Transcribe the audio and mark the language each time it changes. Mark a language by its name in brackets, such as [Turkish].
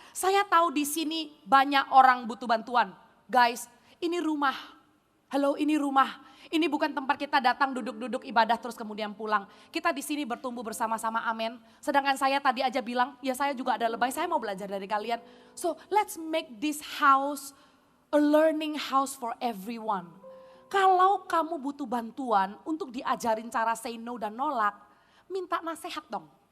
[Indonesian] Saya tahu di sini banyak orang butuh bantuan. Guys, ini rumah. Halo, ini rumah. Ini bukan tempat kita datang duduk-duduk ibadah terus kemudian pulang. Kita di sini bertumbuh bersama-sama, amin. Sedangkan saya tadi aja bilang, ya saya juga ada lebay, saya mau belajar dari kalian. [English] So let's make this house a learning house for everyone. [Indonesian] Kalau kamu butuh bantuan untuk diajarin cara say no dan nolak, minta nasihat dong.